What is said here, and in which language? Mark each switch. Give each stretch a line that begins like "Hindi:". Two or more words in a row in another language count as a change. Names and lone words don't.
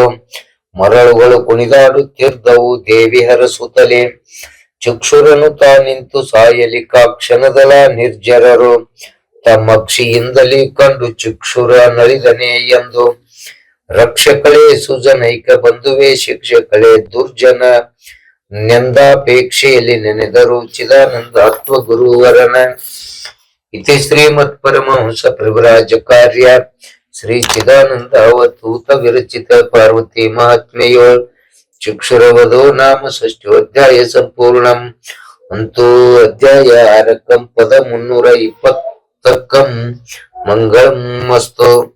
Kannada: ಮರಳುಗಳು ಕುಣಿದಾಡುತ್ತಿರ್ದವು ದೇವಿ ಹರಸುತ್ತಲೇ ಚಕ್ಷುರನು ತಾನಿಂತು ಸಾಯಲಿ ಕಾಕ್ಷಣದಲ ನಿರ್ಜರರು ತಮ್ಮಕ್ಷಿಯಿಂದಲೇ ಕಂಡು ಚಕ್ಷುರ ನಳಿದನೆ ಎಂದು ರಕ್ಷಕಳೇ ಸುಜನೈಕ ಬಂಧುವೆ ಶಿಕ್ಷಕಳೇ ದುರ್ಜನ ನೆಂದಾಪೇಕ್ಷೆಯಲ್ಲಿ ನೆನೆದರು ಚಿದಾನಂದಾತ್ಮ ಗುರುವರನ ಇತಿ ಶ್ರೀಮತ್ ಪರಮಹಂಸ ಪ್ರಭುರಾಜ ಕಾರ್ಯ ಶ್ರೀ ಚಿದಾನಂದ ಅವಧೂತ ವಿರಚಿತ ಪಾರ್ವತಿ ಮಹಾತ್ಮೆಯೋಳ್
Sanskrit: ಚಕ್ಷುರವಧೋ ನಾಮ ಷಷ್ಠೋಧ್ಯಾಯ ಸಂಪೂರ್ಣಂ
Kannada: ಅಂತೂ ಅಧ್ಯಾಯ 6 ಪದ 320
Sanskrit: ಮಂಗಳಂ ಅಸ್ತು.